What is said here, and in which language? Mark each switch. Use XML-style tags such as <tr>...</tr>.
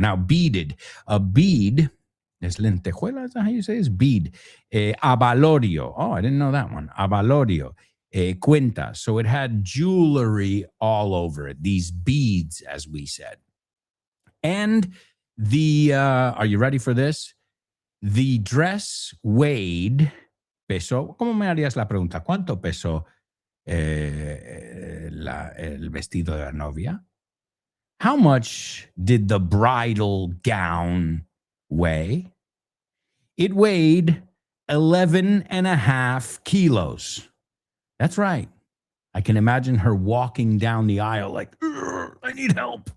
<en>Now, beaded, a bead, es lentejuela, is that how you say it? It's bead. Abalorio. Oh, I didn't know that one. Abalorio. Cuenta. So it had jewelry all over it, these beads, as we said. And are you ready for this?</en> <es>The dress weighed, pesó, ¿cómo me harías la pregunta? ¿Cuánto pesó el vestido de la novia?</es> <en>How much did the bridal gown weigh? It weighed 11.5 kilos. That's right. I can imagine her walking down the aisle like, I need help.</en>